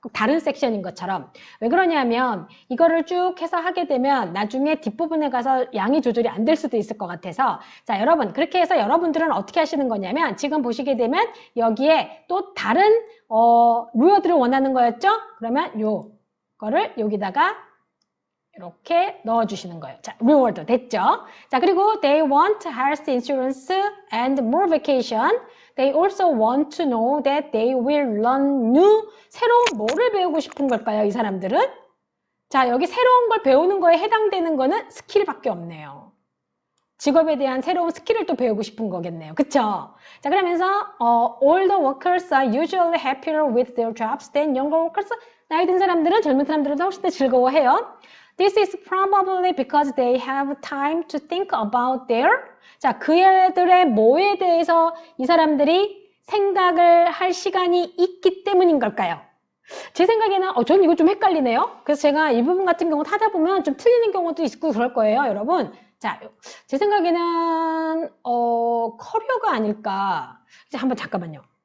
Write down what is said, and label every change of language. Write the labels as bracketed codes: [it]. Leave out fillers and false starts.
[ko] 다른 섹션인 것처럼. 왜 그러냐면 이거를 쭉 해서 하게 되면 나중에 뒷부분에 가서 양이 조절이 안 될 수도 있을 것 같아서 자, 여러분 그렇게 해서 여러분들은 어떻게 하시는 거냐면 지금 보시게 되면 여기에 또 다른 루어들을 원하는 거였죠? 그러면 요 거를 여기다가 이렇게 넣어주시는 거예요. 자, reward 됐죠? [en] 자, 그리고 they want health insurance and more vacation. They also want to know that they will learn new. [ko] 새로운 뭐를 배우고 싶은 걸까요, 이 사람들은? 자, 여기 새로운 걸 배우는 거에 해당되는 거는 스킬밖에 없네요. 직업에 대한 새로운 스킬을 또 배우고 싶은 거겠네요. 그쵸? [en] 자, 그러면서 older workers are usually happier with their jobs than younger workers. [ko] 나이 든 사람들은 젊은 사람들보다 훨씬 더 즐거워해요. [en] This is probably because they have time to think about their. [ko] 자, 그들의 뭐에 대해서 이 사람들이 생각을 할 시간이 있기 때문인 걸까요? 제 생각에는 저는 이거 좀 헷갈리네요. 그래서 제가 이 부분 같은 경우 하다 보면 좀 틀리는 경우도 있고 그럴 거예요, 여러분. 자, 제 생각에는 커리어가 아닐까. 이제 한번 잠깐만요.